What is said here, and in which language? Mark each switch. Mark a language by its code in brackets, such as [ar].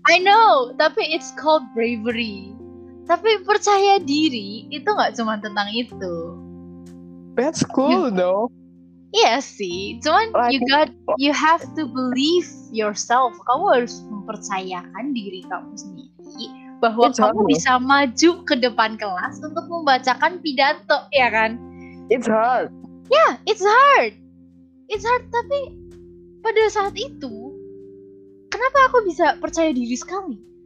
[en] I know, [id] tapi [en] it's called bravery. [id] Tapi percaya diri itu nggak cuma tentang itu. [en] That's cool though. [id] Iya sih, cuman [en] Like, you have to believe yourself. [id] Kamu harus mempercayakan diri kamu sendiri bahwa [en] It's hard, [id] kamu loh. bisa maju ke depan kelas untuk membacakan pidato, ya kan? [en] It's hard. Yeah, it's hard. It's hard, [id] tapi pada saat itu, kenapa aku bisa percaya diri sekali?